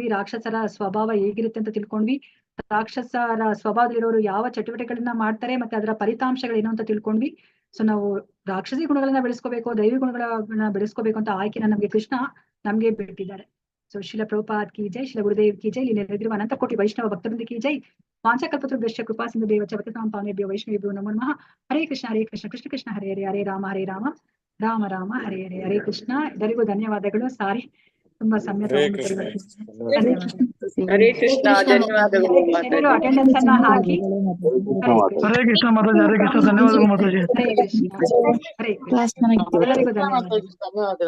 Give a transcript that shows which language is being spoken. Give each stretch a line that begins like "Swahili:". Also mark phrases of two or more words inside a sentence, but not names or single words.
Kannada: ರಾಕ್ಷಸರ ಸ್ವಭಾವ ಹೇಗಿರುತ್ತೆ ಅಂತ ತಿಳ್ಕೊಂಡ್ವಿ. ರಾಕ್ಷಸರ ಸ್ವಭಾವದಲ್ಲಿರೋರು ಯಾವ ಚಟುವಟಿಕೆಗಳನ್ನ ಮಾಡ್ತಾರೆ ಮತ್ತೆ ಅದರ ಫಲಿತಾಂಶಗಳೇನು ಅಂತ ತಿಳ್ಕೊಂಡ್ವಿ. ಸೊ ನಾವು ರಾಕ್ಷಸಿ ಗುಣಗಳನ್ನ ಬೆಳೆಸ್ಕೋಬೇಕು, ದೈವಿ ಗುಣಗಳನ್ನ ಬೆಳೆಸ್ಕೋಬೇಕು ಅಂತ ಆಯ್ಕೆನ ನಮ್ಗೆ ಕೃಷ್ಣ ನಮ್ಗೆ ಬಿಟ್ಟಿದ್ದಾರೆ. ಸೊ
Hindi: शील प्रभुपाद की जय, शील गुरुदेव की जय,
Kannada: ಇಲ್ಲಿ ನೆರೆದಿರುವ ಅನಂತ ಕೋಟಿ ವೈಷ್ಣವ ಭಕ್ತರಿಂದ
Hindi: की जय.
Sanskrit: ವಾಂಚಕಲ್ಪತೃಭ್ಯಶ್ಚ ಕೃಪಾ ಸಿಂಧು ದೇವಚ ಪತಿತಾಂ ಪಾವನೇಭ್ಯೋ ವೈಷ್ಣವೇಭ್ಯೋ ನಮೋ ನಮಃ. ಹರೇ ಕೃಷ್ಣ ಕೃಷ್ಣ ಕೃಷ್ಣ ಹರೇ ಹರೇ, ಹರೇ ರಾಮ ರಾಮ ರಾಮ ಹರೇ ಹರೇ. ಹರೇ ಕೃಷ್ಣ.
Kannada: ಎಲ್ಲರಿಗೂ ಧನ್ಯವಾದಗಳು. ಸಾರಿ ತುಂಬಾ ಸಮಯ ಹರೇ ತಗೊಂಡ್ಬಿಟ್ಟಿದೆ. ಕೃಷ್ಣ. ಹರೇ ಕೃಷ್ಣ. ಧನ್ಯವಾದಗಳು ಮಾತಾಡಿ. ಅಟೆಂಡೆನ್ಸ್ ಅನ್ನ ಹಾಕಿ. ಹರೇ ಕೃಷ್ಣ ಮಾತಾಜಿ, ಹರೇ ಕೃಷ್ಣ. ಧನ್ಯವಾದಗಳು ಮಾತಾಜಿ. ಹರೇ ಕೃಷ್ಣ. ಹರೇ ಕೃಷ್ಣ. ಎಲ್ಲರಿಗೂ ಧನ್ಯವಾದಗಳು.